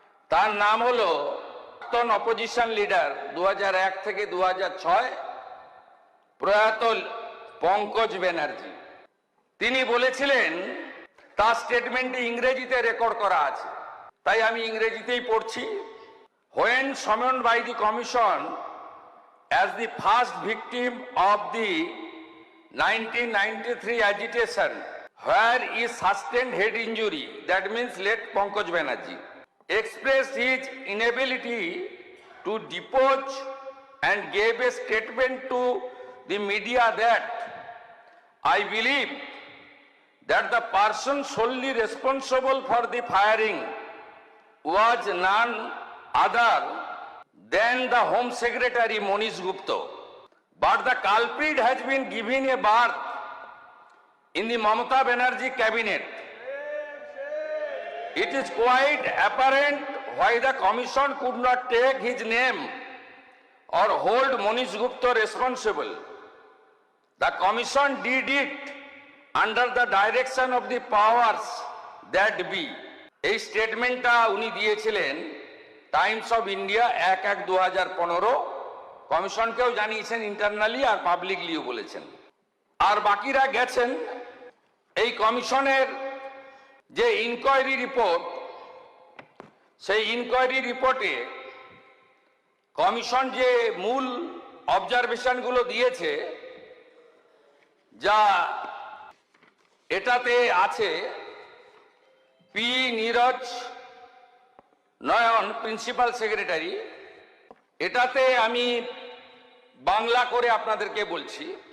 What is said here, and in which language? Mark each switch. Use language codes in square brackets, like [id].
[bn] তার নাম হলো প্রাক্তন অপোজিশন লিডার 2001 থেকে 2006 প্রয়াত পঙ্কজ ব্যানার্জি। তিনি বলেছিলেন, তার স্টেটমেন্টে ইংরেজিতে রেকর্ড করা আছে, তাই আমি ইংরেজিতেই পড়ছি। [en] When summoned by the commission as the first victim of the 1993 agitation, where is sustained head injury, that means late Pankaj Banerjee, expressed his inability to depose and gave a statement to the media that I believe that the person solely responsible for the firing was none other than the Home Secretary Monish Gupta. But the culprit has been given a berth in the Mamata Banerjee cabinet. It is quite apparent why the commission could not take his name or hold Monish Gupta responsible. The commission did it under the direction of the powers that be. [bn] এই স্টেটমেন্টটা উনি দিয়েছিলেন Times of India 1/1/2015 কমিশনকেও জানিয়েছেন internally আর পাবলিকলিও বলেছেন। আর বাকিরা গেছেন এই কমিশনের যে ইনকোয়ারি রিপোর্ট, সেই ইনকোয়ারি রিপোর্টে কমিশন যে মূল অবজারভেশনগুলো দিয়েছে, যা এটাতে আছে, পি নীরজ নয়ন প্রিন্সিপাল সেক্রেটারি, এটাতে আমি বাংলা করে আপনাদেরকে বলছি।